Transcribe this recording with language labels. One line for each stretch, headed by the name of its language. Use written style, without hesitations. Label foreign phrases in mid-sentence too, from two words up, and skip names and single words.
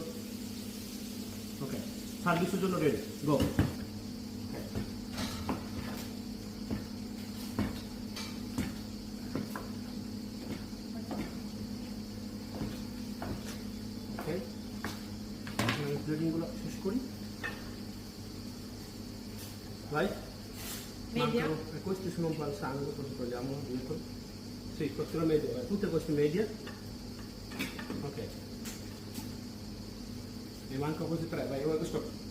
Bangla: ওকে, সার্ভিসের জন্য রেডি, গো। প্লেটিংগুলো শেষ করি।
Italian: Vai? Media. Questi sono un po' al sangue, cosa togliamo? Sì, cottura media, tutte queste medie. Ok. Ne manca questi tre, vai, ora questo.